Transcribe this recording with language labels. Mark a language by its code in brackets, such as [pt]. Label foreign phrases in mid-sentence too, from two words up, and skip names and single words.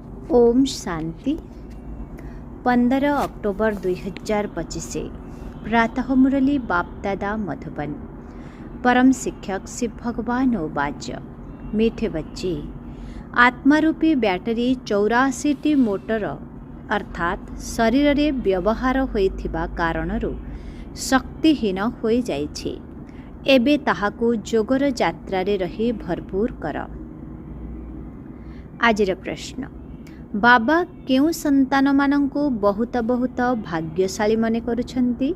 [or] ଓମ୍ ଶାନ୍ତି 15 ଅକ୍ଟୋବର 2025 ପ୍ରାତଃ ମୁରଲୀ ବାପଦାଦା ମଧୁବନ। ପରମ ଶିକ୍ଷକ ଶିବ ଭଗବାନ ଉବାଚ [hi] मीठे बच्चे, [or] ଆତ୍ମାରୂପୀ ବ୍ୟାଟେରୀ 84ଟି ମୋଟର ଅର୍ଥାତ୍ ଶରୀର ରେ ବ୍ୟବହାର ହୋଇଥିବା କାରଣରୁ ଶକ୍ତିହୀନ ହୋଇ ଯାଇଛି। ଏବେ ତାହାକୁ ଯୋଗର ଯାତ୍ରା ରେ ରହି ଭରପୂର କର। ଆଜିର ପ୍ରଶ୍ନ, ବାବା କେଉଁ ସନ୍ତାନ ମାନଙ୍କୁ ବହୁତ ବହୁତ ଭାଗ୍ୟଶାଳୀ ମନେ କରୁଛନ୍ତି?